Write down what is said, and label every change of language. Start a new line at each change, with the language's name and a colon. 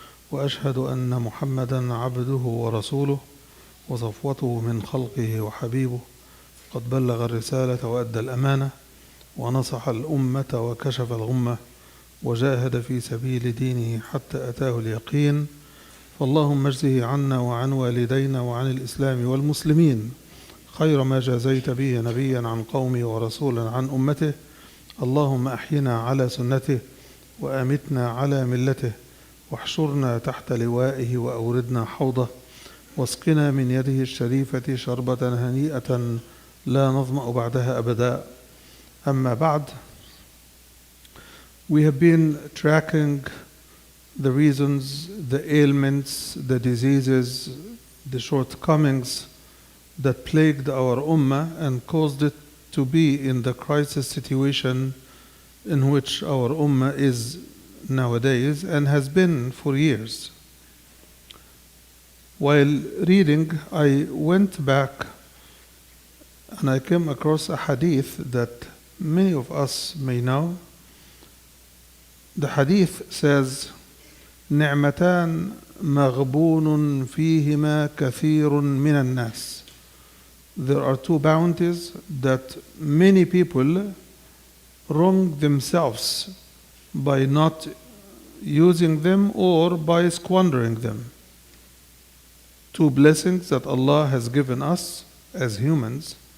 Arabic: وأشهد أن محمدا عبده ورسوله وصفوته من خلقه وحبيبه، قد بلغ الرسالة وأدى الأمانة ونصح الأمة وكشف الغمة وجاهد في سبيل دينه حتى أتاه اليقين، فاللهم اجزه عنا وعن والدينا وعن الإسلام والمسلمين خير ما جازيت به نبيا عن قومه ورسولا عن أمته. اللهم أحينا على سنته وأمتنا على ملته، واحشرنا تحت لوائه وأوردنا حوضه، واسقنا من يده الشريفة شربة هنيئة لا نظمأ بعدها أبدا. أما بعد,
English: we have been tracking the reasons, the ailments, the diseases, the shortcomings that plagued our Ummah and caused it to be in the crisis situation in which our Ummah is nowadays and has been for years. While reading, I went back and I came across a hadith that many of us may know. The hadith says,
Arabic: نعمتان مغبون فيهما كثير من الناس.
English: There are two bounties that many people wrong themselves by not using them or by squandering them. Two blessings that Allah has given us as humans.